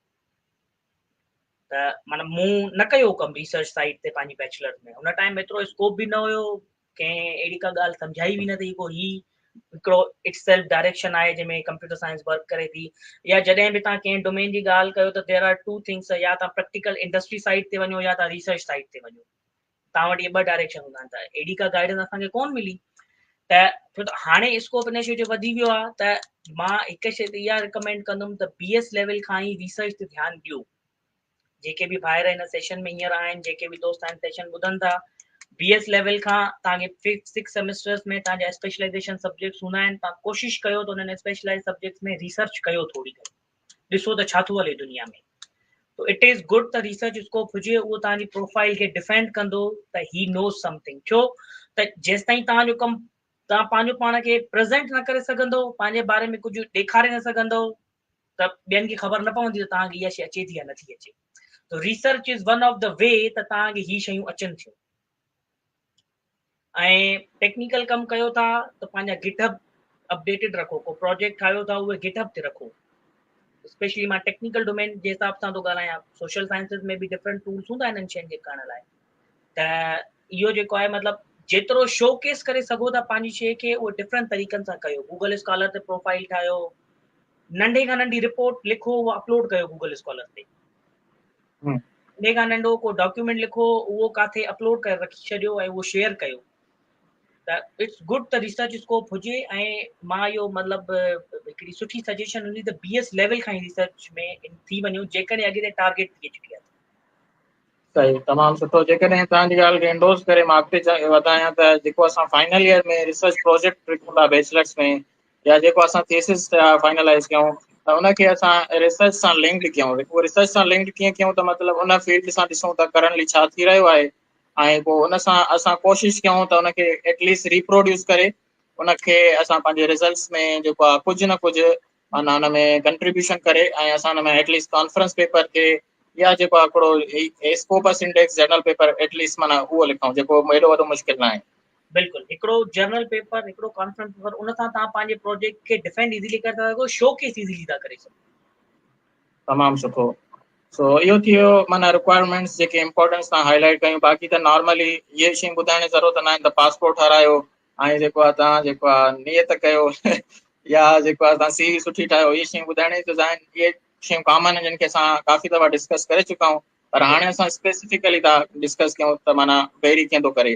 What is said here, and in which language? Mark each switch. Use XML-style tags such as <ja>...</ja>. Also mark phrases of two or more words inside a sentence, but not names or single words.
<sd>त माना मूं न कयो कमु</sd> <en>research side</en> <sd>ते पंहिंजी बैचलर में, हुन टाइम एतिरो स्कोप बि न हुयो, कंहिं अहिड़ी का ॻाल्हि सम्झाई बि न अथई को ही हिकिड़ो</sd> <en>itself direction</en> <sd>आहे जंहिंमें</sd> <en>computer science work</en> <sd>करे थी। या जॾहिं बि तव्हां कंहिं डोमेन जी ॻाल्हि कयो त</sd> <en>there are two things,</en> <sd>या तव्हां</sd> <en>practical industry side</en> <sd>ते वञो या तव्हां</sd> <en>research side</en> <sd>ते वञो, तव्हां वटि इहे ॿ डायरेक्शन हूंदा आहिनि। त अहिड़ी का गाइडेंस असांखे कोन मिली, त छो त हाणे स्कोप इन शइ जो वधी वियो आहे त मां हिकु शइ ते इहा रिकमेंड कंदुमि त</sd> <en>BS level</en> <sd>खां ई रिसर्च ते ध्यानु ॾियो। जेके बि ॿाहिरि हिन सेशन में हींअर आहिनि, जेके बि दोस्त आहिनि सेशन ॿुधनि था,</sd> <en>BS level</en> <sd>खां तव्हांखे 5-6 सेमेस्टर्स में तव्हांजा</sd> <en>specialization subjects</en> <sd>हूंदा आहिनि, तव्हां कोशिशि कयो त उन्हनि</sd> <en>specialize subjects</en> <sd>में रिसर्च कयो थोरी घणी, ॾिसो त छा थो हले दुनिया में।</sd> <en>so it is good</en> <sd>त</sd> <en>research scope</en> <sd>हुजे, उहो तव्हांजी प्रोफाइल खे डिफेंड कंदो त</sd> <en>he knows something.</en> <sd>छो त जेसि ताईं तव्हांजो कमु तव्हां पंहिंजो पाण खे प्रेज़ेंट न करे सघंदो, पंहिंजे बारे में कुझु ॾेखारे न सघंदो, त ॿियनि खे ख़बर न पवंदी त तव्हांखे इहा शइ अचे थी या नथी अचे।</sd> <en>so research is one of the way</en> <sd>त तव्हांखे ही शयूं अचनि थियूं। ऐं टेक्निकल कमु कयो था त पंहिंजा गिटहब अपडेटेड रखो, को प्रोजेक्ट ठाहियो था उहे गिटहब ते रखो। स्पेशली मां</sd> <en>technical domain</en> <sd>जे हिसाब सां थो ॻाल्हायां,</sd> <en>social sciences</en> <sd>में बि</sd> <en>different tools</en> <sd>हूंदा आहिनि शयुनि खे करण लाइ। त इहो जेको आहे मतिलबु जेतिरो शोकेस करे सघो था पंहिंजी शइ खे, उहो डिफरेंट तरीक़नि सां कयो। गूगल स्कॉलर ते प्रोफाइल ठाहियो, नंढे खां नंढी रिपोर्ट लिखो, उहो अपलोड कयो गूगल स्कॉलर ते। नंढे खां नंढो को डॉक्यूमेंट लिखो, उहो काथे अपलोड करे रखी छॾियो ऐं उहो शेयर कयो। त</sd> <en>it's good</en> <sd>त</sd> <en>research scope</en> <sd>हुजे। ऐं मां इहो मतिलबु हिकिड़ी सुठी सजेशन हूंदी त</sd> <en>BS level</en> <sd>खां ई रिसर्च में थी वञो, जेकॾहिं अॻिते</sd> <en>target PhD</en> <sd>आहे। सही, तमामु सुठो। जेकॾहिं तव्हांजी ॻाल्हि खे इंडोर्स करे मां अॻिते वधायां त जेको असां</sd> <en>final year</en> <sd>में</sd> <en>research project</en> <sd>लिखूं था बैचलर्स में, या जेको असां</sd> <en>thesis finalize</en> <sd>कयूं, त उनखे असां रिसर्च सां लिंक्ड कयूं। उहो रिसर्च सां लिंक्ड कीअं कयूं त मतिलबु उन फील्ड सां ॾिसूं त करंटली छा थी रहियो आहे, ऐं पोइ उन सां असां कोशिशि कयूं त उनखे</sd> <en>at least reproduce</en> <sd>करे उनखे असां पंहिंजे रिज़ल्ट्स में जेको आहे कुझु न कुझु माना हुन में कंट्रीब्यूशन करे, ऐं असां हुन में एटलीस्ट</sd> <en>conference paper</en> <sd>ते या जेको आहे हिकिड़ो</sd> <en>Scopus index journal paper at least</en> <sd>माना उहो लिखूं, जेको एॾो वॾो मुश्किल न आहे। बिल्कुलु, हिकिड़ो</sd> <en>journal paper,</en> <sd>हिकिड़ो</sd> <en>conference paper,</en> <sd>उन सां तव्हां पंहिंजे प्रोजेक्ट खे</sd> <en>defend easily</en> <sd>करे था सघो,</sd> <en>showcase easily</en> <sd>था करे सघो। तमामु सुठो। सो इहो थी वियो माना रिक्वायरमेंट्स जेके इंपॉर्टेंस तव्हां हाईलाइट कयूं। बाक़ी त नॉर्मली इहे शयूं ॿुधाइण जी ज़रूरत न आहे त पासपोर्ट ठारायो, ऐं जेको आहे तव्हां जेको आहे नियत कयो या जेको आहे तव्हां सीवी सुठी ठाहियो, इहे शयूं ॿुधाइण जी त आहिनि, इहे शयूं कॉमन आहिनि जिन खे असां काफ़ी दफ़ा डिस्कस करे चुका आहियूं, पर हाणे असां स्पेसिफिकली था डिस्कस कयूं त माना वेरी कीअं थो करे।</sd>